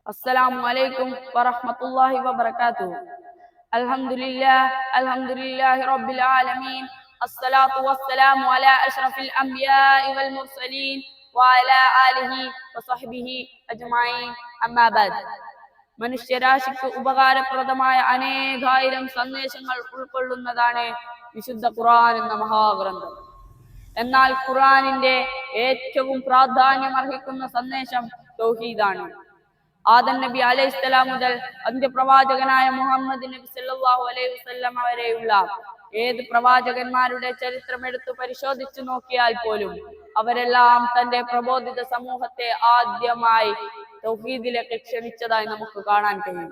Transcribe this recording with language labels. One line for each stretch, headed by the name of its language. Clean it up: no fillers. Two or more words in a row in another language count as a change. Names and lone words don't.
Arabic: السلام عليكم ورحمة الله وبركاته. الحمد لله رب العالمين. الصلاة والسلام على أشرف الأنبياء والمرسلين وعلى آله وصحبه أجمعين. أما بعد.
Malayalam: മനുഷ്യരാശിക്ക് ഉപകാരപ്രദമായ അനേകായിരം സന്ദേശങ്ങൾ ഉൾക്കൊള്ളുന്നതാണ് വിശുദ്ധ ഖുർആൻ എന്ന മഹാഗ്രന്ഥം. എന്നാൽ ഖുർആനിന്റെ ഏറ്റവും പ്രാധാന്യമർഹിക്കുന്ന സന്ദേശം തൗഹീദാണ്. ആദം നബി അലൈഹിസ്സലാം മുതൽ അന്ത്യപ്രവാചകനായ മുഹമ്മദ് നബി
Arabic: صلى الله عليه وسلم
Malayalam: വരെയുള്ള ഏത് പ്രവാചകന്മാരുടെ ചരിത്രം എടുത്തു പരിശോധിച്ചു നോക്കിയാൽ പോലും അവരെല്ലാം തന്റെ പ്രബോധിത സമൂഹത്തെ ആദ്യമായി തൗഹീദിലേക്ക് ക്ഷണിച്ചതായി നമുക്ക് കാണാൻ കഴിയും.